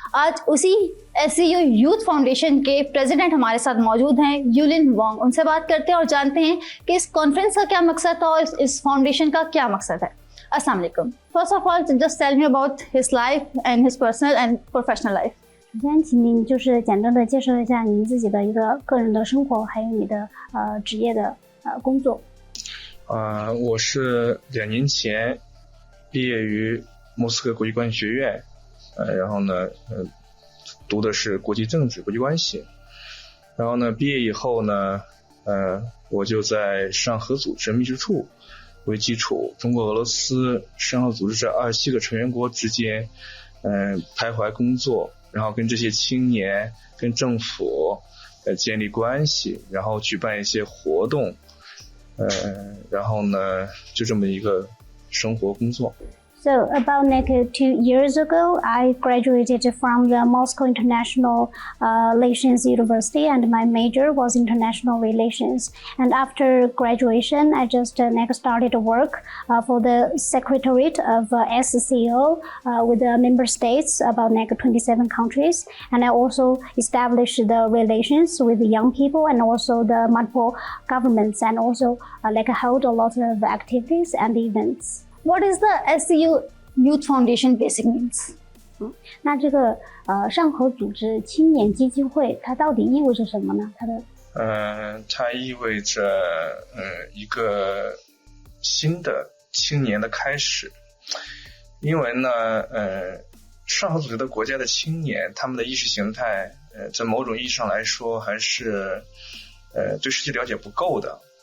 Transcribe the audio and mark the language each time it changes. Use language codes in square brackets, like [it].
[hi] आज उसी SCO youth foundation के प्रेसिडेंट हमारे साथ मौजूद हैं, यूलिन वांग। उनसे बात करते हैं और जानते हैं कि इस कॉन्फ्रेंस का क्या मकसद था और इस फाउंडेशन का क्या मकसद है। अस्सलाम वालेकुम। [en] First of all just tell me about his life and his personal and professional life. [zh] 首先，请您就是简单的介绍一下您自己的一个个人的生活，还有你的职业的工作。我是2年前毕业于莫斯科国际关系学院，然后呢，读的是国际政治、国际关系。然后呢，毕业以后呢，我就在世上合组织秘书处为基础，中国、俄罗斯世上合组织这27个成员国之间，徘徊工作。然后跟这些青年、跟政府建立关系，然后举办一些活动，然后呢就这么一个生活工作。 [en] So about 2 years ago, I graduated from the Moscow International Relations University, and my major was international relations. And after graduation, I just started work for the Secretariat of SCO with the member states, about 27 countries. And I also established the relations with the young people and also the multiple governments, and also held a lot of activities and events. What is the SCO Youth Foundation basic means? [zh] 那这个上合组织青年基金会它到底意味着什么呢？它意味着一个新的青年的开始。因为呢上合组织的国家的青年，他们的意识形态在某种意义上来说还是对世界了解不够的。